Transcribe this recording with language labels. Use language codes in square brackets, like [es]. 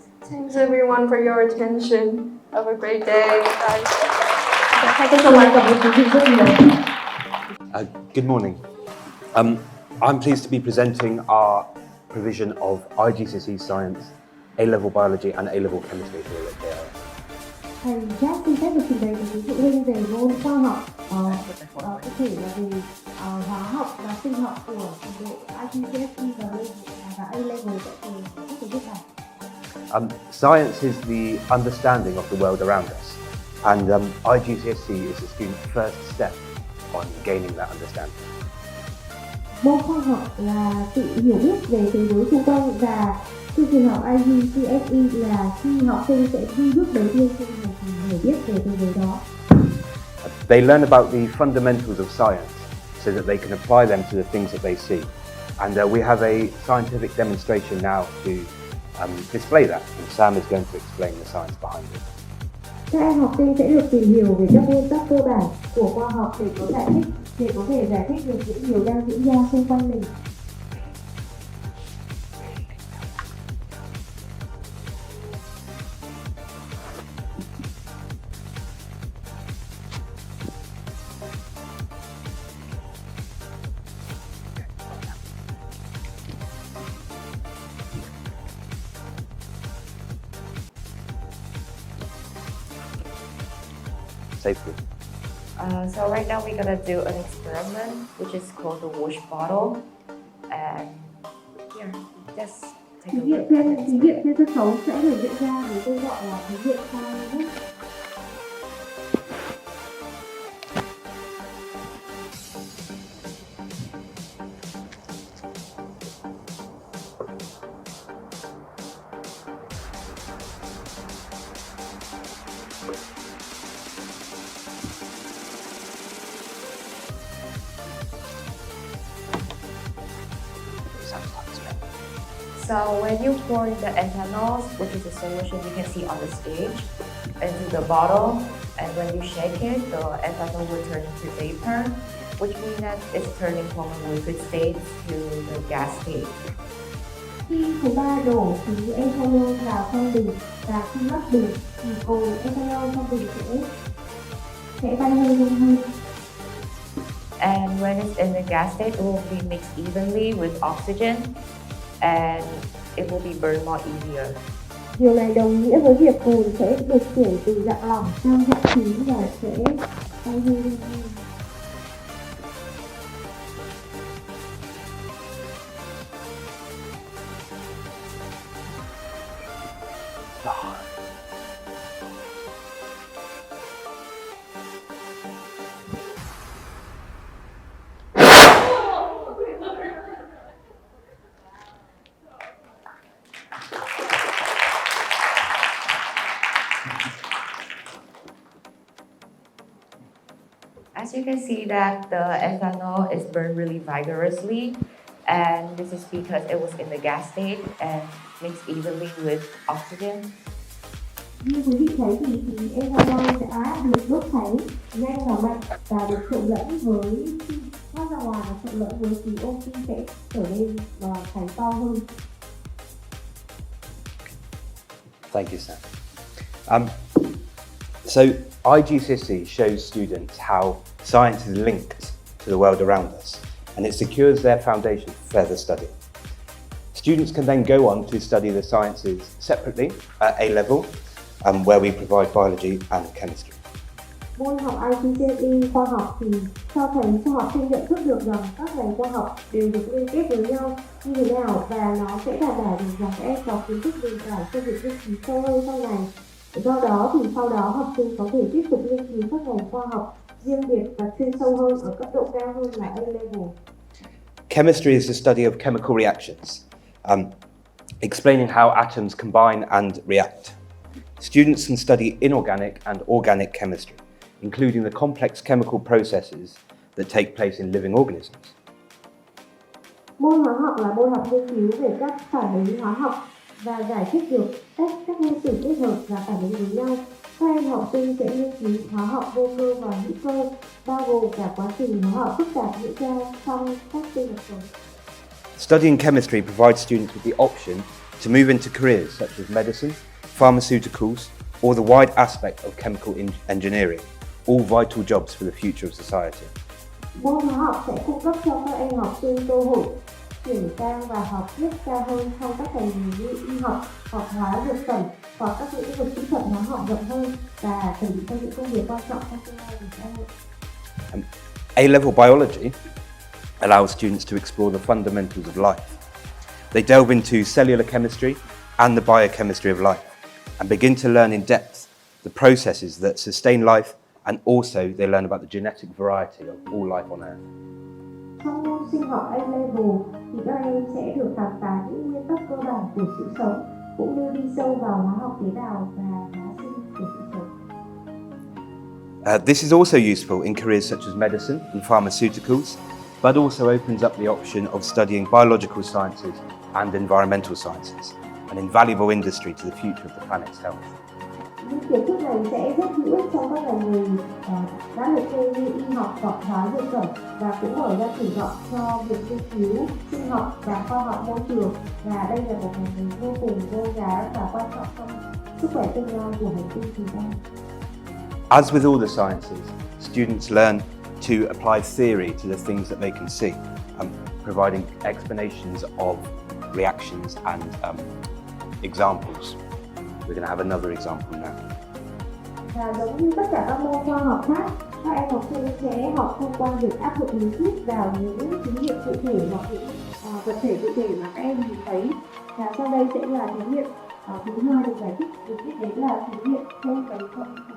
[en] Thanks everyone for your attention. Have a great day. Bye. Good morning. I'm pleased to be presenting our provision of IGCSE Science, A-Level Biology and A-Level Chemistry here at JIS. [vi] Thầy Jack xin phép được trình bày với phụ huynh về môn khoa học, cụ thể là về hóa học và sinh học của trình độ IGCSE và A-Level tại trường Quốc của Nhật Bản. [en] Science is the understanding of the world around us, and IGCSE is the student's first step on gaining that understanding. [vi] Môn khoa học là tự hiểu biết về thế giới xung quanh và Chương trình học IGCSE là khi học sinh sẽ đi bước đầu tiên trên hành trình hiểu biết về thế giới đó. [en] They learn about the fundamentals of science so that they can apply them to the things that they see. And we have a scientific demonstration now to display that. And Sam is going to explain the science behind it. [vi] Các em học sinh sẽ được tìm hiểu về các nguyên tắc cơ bản của khoa học để có thể giải thích được những điều đang diễn ra xung quanh mình. [en] Safely. So right now we're gonna do an experiment which is called the wash bottle, and here, just take a look. [vi] Thí nghiệm trên sân khấu sẽ được diễn ra với tên gọi là thí nghiệm khai nước. [en] So when you pour the ethanol, which is a solution you can see on the stage, into the bottle, and when you shake it, the ethanol will turn into vapor, which means that it's turning from a liquid state to the gas state. [vi] Khi thứ ba đổ khí ethanol vào trong bình và khi lấp bình thì cồn ethanol trong bình sẽ bay hơi lên hơn. [en] And when it's in the gas state, it will be mixed evenly with oxygen, and it will be burned more easier. [vi] Điều này đồng nghĩa với việc cồn sẽ được chuyển từ dạng lỏng sang dạng khí và sẽ bay hơi lên hơn. [en] As you can see that the ethanol is burned really vigorously, and this is because it was in the gas state and mixed evenly with oxygen. [vi] Như quý vị thấy thì khí ethanol đã được đốt cháy nhanh và mạnh và được trộn lẫn với thoát ra ngoài và trộn lẫn với khí oxy sẽ trở nên cháy to hơn. [en] Thank you, Sam. So IGCSE shows students how science is linked to the world around us, and it secures their foundation for further study. Students can then go on to study the sciences separately at A-Level, where we provide biology and chemistry. [vi] Môn học IGCSE khoa học thì cho thấy cho học sinh nhận thức được rằng các ngành khoa học đều được liên kết với nhau như thế nào, và nó sẽ đảm bảo được rằng các em có kiến thức nền tảng cho việc nghiên cứu sâu hơn sau này. Do đó thì sau đó học sinh có thể tiếp tục nghiên cứu các ngành khoa học riêng biệt và chuyên sâu hơn ở cấp độ cao hơn là A-Level. [en] Chemistry is the study of chemical reactions, explaining how atoms combine and react. Students can study inorganic and organic chemistry, including the complex chemical processes that take place in living organisms. [vi] Môn hóa học là môn học nghiên cứu về các phản ứng hóa học và giải thích được cách các nguyên tử kết hợp và phản ứng với nhau. Các em học sinh sẽ nghiên cứu hóa học vô cơ và hữu cơ, bao gồm cả quá trình hóa học phức tạp diễn ra trong các sinh vật sống. [en] Studying chemistry provides students with the option to move into careers such as medicine, pharmaceuticals, or the wide aspect of chemical engineering, all vital jobs for the future of society. [vi] Môn hóa học sẽ cung cấp cho các em học sinh cơ hội chuyển sang và học tiếp cao hơn trong các ngành như y học, hoặc hóa dược phẩm, hoặc các lĩnh vực kỹ thuật hóa học rộng hơn và chuẩn bị cho những công việc quan trọng trong tương lai của xã hội. [en] A-Level biology allows students to explore the fundamentals of life. They delve into cellular chemistry and the biochemistry of life and begin to learn in depth the processes that sustain life, and also they learn about the genetic variety of all life on Earth. [vi] Trong môn trong sinh học A-Level thì các em sẽ được khám phá những nguyên tắc cơ bản của sự sống, cũng như đi sâu vào hóa học tế bào và hóa sinh của sự sống. [en] This is also useful in careers such as medicine and pharmaceuticals, but also opens up the option of studying biological sciences and environmental sciences, an invaluable industry to the future of the planet's health. [vi] Những kiến thức này sẽ rất hữu ích trong các ngành nghề đã liệt kê như y học hoặc hóa dược phẩm, và cũng mở ra triển vọng cho việc nghiên cứu sinh học và khoa học môi trường, và đây là một ngành nghề vô cùng vô giá và quan trọng trong sức khỏe tương lai của hành tinh chúng ta. [en] As with all the sciences, students learn to apply theory to the things that they can see, providing explanations of reactions and examples. We're going to have another example now. [vi] Và giống như tất cả các môn khoa học khác, các em học sinh sẽ học thông qua việc áp dụng lý thuyết vào những thí nghiệm cụ thể hoặc những vật thể cụ thể mà các em nhìn thấy. Và sau đây sẽ là thí nghiệm thứ hai được giải thích, được biết đến là thí nghiệm trên cánh không.